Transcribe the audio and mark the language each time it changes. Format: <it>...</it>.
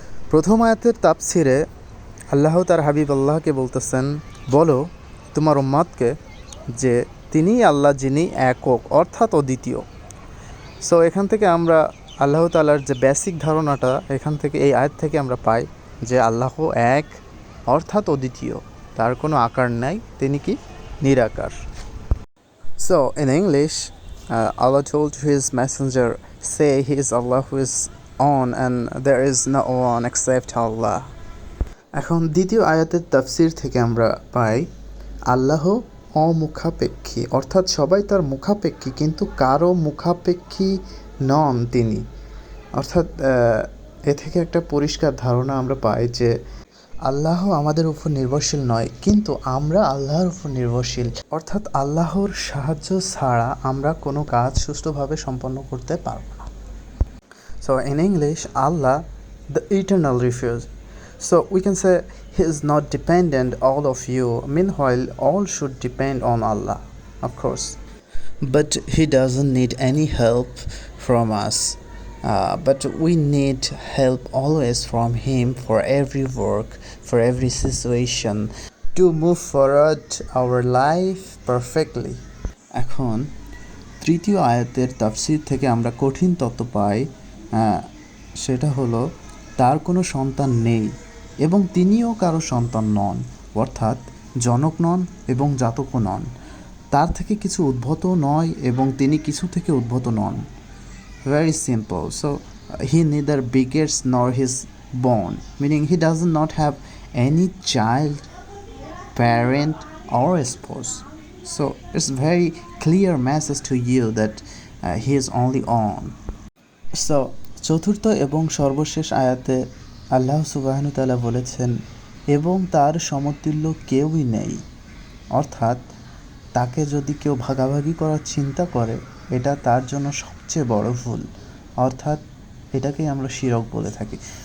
<bn>প্রথম আয়াতের তাফসিরে আল্লাহ তার হাবিব আল্লাহকে বলতেছেন, বলো তোমার উম্মাদকে যে তিনিই আল্লাহ যিনি একক অর্থাৎ অদ্বিতীয়। সো এখান থেকে আমরা আল্লাহ তাআলার যে বেসিক ধারণাটা এখান থেকে এই আয়াত থেকে আমরা পাই যে আল্লাহ এক অর্থাৎ অদ্বিতীয়, তার কোনো আকার নাই, তিনি কি নিরাকার।</bn> <en>So in English, Allah told his messenger, say he is Allah who is on and there is no one except Allah.</en> <bn>এখন দ্বিতীয় আয়াতের তাফসির থেকে আমরা পাই আল্লাহ অমুখাপেক্ষী, অর্থাৎ সবাই তার মুখাপেক্ষী কিন্তু কারো মুখাপেক্ষী নন তিনি। অর্থাৎ এ থেকে একটা পরিষ্কার ধারণা আমরা পাই যে আল্লাহ আমাদের উপর নির্ভরশীল নয়, কিন্তু আমরা আল্লাহর উপর নির্ভরশীল। অর্থাৎ আল্লাহর সাহায্য ছাড়া আমরা কোনো কাজ সুষ্ঠুভাবে সম্পন্ন করতে পারব না।</bn> <en>So in English, Allah, the eternal refuge. So we can say he is not dependent all of you. Meanwhile, all should depend on Allah, of course. But he doesn't need any help from us. But we need help always from him for every work, for every situation, to move forward our life perfectly.</en> <bn>এখন তৃতীয় আয়াতের তাফসীর থেকে আমরা কঠিন তত্ত্ব পাই, সেটা হলো তার কোনো সন্তান নেই এবং তিনিও কারো সন্তান নন, অর্থাৎ জনক নন এবং জাতকও নন। তার থেকে কিছু উদ্ভূত নয় এবং তিনি কিছু থেকে উদ্ভূত নন।</bn> <en>Very simple. So he neither begets nor is born, meaning he does not have any child, parent or spouse. So it's very clear message to you that he is only on.</en> <bn>So চতুর্থ এবং সর্বশেষ আয়াতে আল্লাহ সুবহানাহু ওয়া তাআলা বলেছেন এবং তার সমতুল্য কেউই নেই, অর্থাৎ তাকে যদি কেউ ভাগাভাগি করার চিন্তা করে এটা তার জন্য সবচেয়ে বড় ভুল, অর্থাৎ এটাকেই আমরা শিরক বলে থাকি।</bn>